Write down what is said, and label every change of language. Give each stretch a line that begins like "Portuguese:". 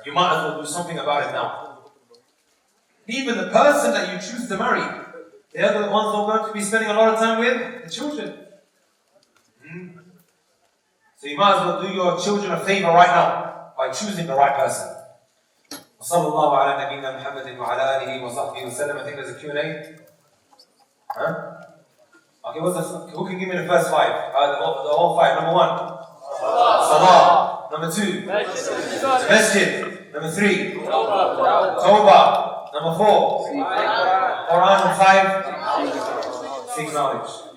English: You might as well do something about it now. Even the person that you choose to marry, they're the ones who are going to be spending a lot of time with the children. So you might as well do your children a favor right now by choosing the right person.
Arabic: وصلى الله على نبينا محمد وعلى آله وصحبه وسلم.
English: I think there's a Q&A. Okay, who can give me the first 5? The whole 5. Number 1, Salah. Number 2, Masjid. Number 3, Tawbah. Number 4, Quran. And 5, seek knowledge.